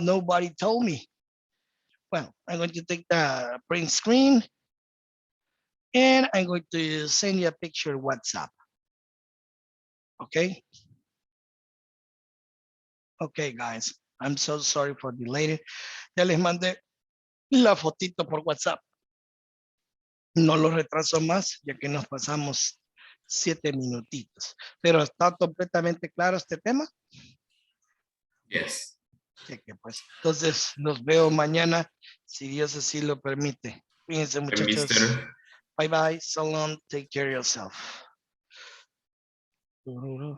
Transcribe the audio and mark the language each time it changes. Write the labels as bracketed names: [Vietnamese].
[English] Nobody told me. Well, I'm going to take the print screen and I'm going to send you a picture WhatsApp. Okay. Okay, guys. I'm so sorry for delaying. [Spanish] Ya les mandé la fotito por WhatsApp. No lo retraso más, ya que nos pasamos 7 minutitos. Pero está completamente claro este tema. [English] Yes. [Spanish] Cheque, pues. Entonces, nos veo mañana, si Dios así lo permite. Cuídense, muchachos. [English] Mr. Bye bye. So long. Take care of yourself.